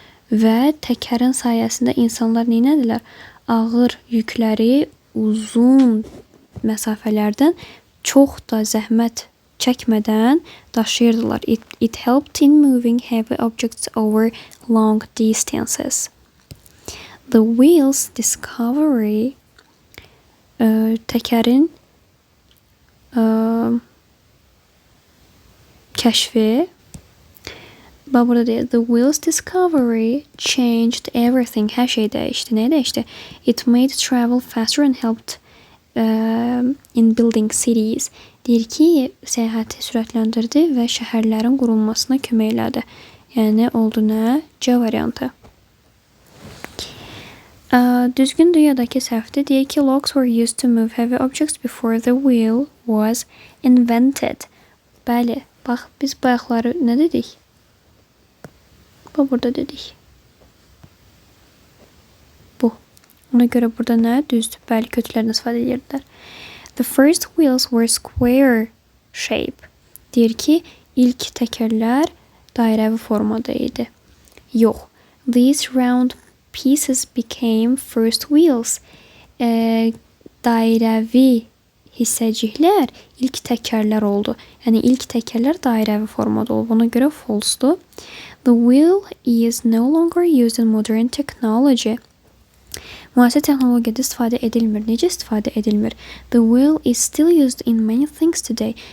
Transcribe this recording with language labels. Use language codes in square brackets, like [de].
[az] Və təkərin sayəsində insanlar neynədilər? Ağır yükləri uzun məsafələrdən çox da zəhmət çəkmədən daşıyırdılar. [en] It helped in moving heavy objects over long distances. The wheel's discovery [az] təkərin kəşfi. Bax burada deyir, [en] the wheel's discovery changed everything. [az] Hər şey dəyişdi. Nə dəyişdi? [en] It made travel faster and helped in building cities. [az] Deyir ki, səyahəti sürətləndirdi və şəhərlərin qurulmasına kömək elədi. Yəni oldu nə? C variantı. Düzgündür ya da ki səhvdir. Deyir ki, [en] logs were used to move heavy objects before the wheel was invented. [az] Bəli, bax biz bayaqları nə dedik? Bax burada dedik. Bu. Ona görə burada nə? Düzdür. Bəli, kötülərdən istifadə edirdilər. [en] The first wheels were square shape. [az] Deyir ki, ilk təkərlər dairəvi formada idi. Yox. [en] These round pieces became first wheels. [az] Dairəvi hissəciklər ilk təkərlər oldu. Yəni ilk təkərlər dairəvi formada oldu. Ona görə false-dur. [en] The wheel is no longer used in modern technology. [az] Müasir texnologiyada istifadə edilmir. Necə istifadə edilmir? [en] The wheel is still used in many things today.